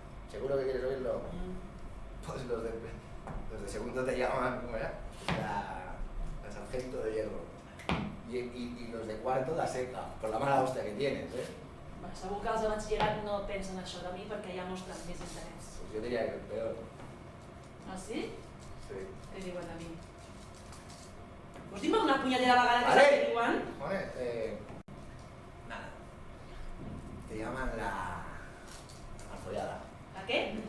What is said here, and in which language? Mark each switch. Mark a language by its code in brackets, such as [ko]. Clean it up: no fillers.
[es] ¿Seguro que quieres oírlo? Pues los de segundo te llaman, ¿cómo era? La sargento de hierro. Y los de cuarto la seca, por la mala hostia que tienes, ¿eh? [ca] Va, segur que els de batxillerat no pensen això de mi perquè ja mostren més interès. [es] Pues yo diría que el peor. [ca] Ah, sí? [es] Sí. [ca] Què diuen de mi? Vols dir-me una punyetera vegada que [es] Vale. [ca] saps què diuen? [es] Joder, nada. Te llaman la follada. [ca] La què?